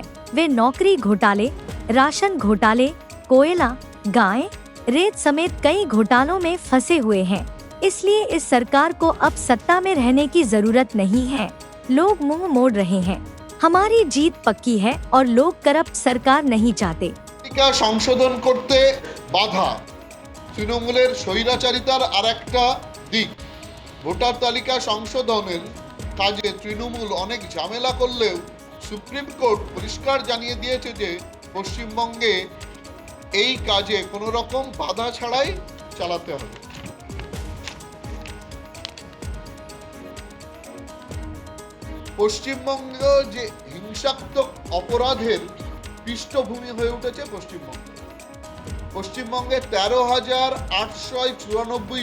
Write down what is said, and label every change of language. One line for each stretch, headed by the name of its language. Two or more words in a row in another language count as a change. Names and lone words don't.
Hindi: वे नौकरी घोटाले, राशन घोटाले, कोयला, गाय, रेत समेत कई घोटालों में फंसे हुए हैं। इसलिए इस सरकार को अब सत्ता में रहने की जरूरत नहीं है। लोग मुंह मोड़ रहे हैं। हमारी जीत पक्की है और लोग करप्ट सरकार नहीं चाहते।
Bangla: সংশোধন করতে বাধা তৃণমূলের স্বৈরাচারিতার আরেকটা দিক ভোটার তালিকা সংশোধনের কাজে তৃণমূল অনেক ঝামেলা করলেও সুপ্রিম কোর্ট পরিষ্কার জানিয়ে দিয়েছে যে পশ্চিমবঙ্গে এই কাজে কোনো রকম বাধা ছাড়াই চালাতে হবে। পশ্চিমবঙ্গ যে হিংসাত্মক অপরাধের পৃষ্ঠভূমি হয়ে উঠেছে পশ্চিমবঙ্গে 13,894